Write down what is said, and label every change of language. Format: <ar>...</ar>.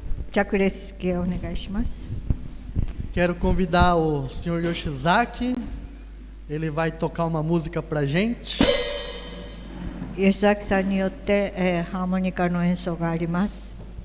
<ja>着列式をお願いします。</ja> <pt>Quero convidar o senhor Yoshizaki. Ele vai tocar uma música pra gente.</pt> <ja>吉崎さんによって、ハーモニカの演奏があります。</ja>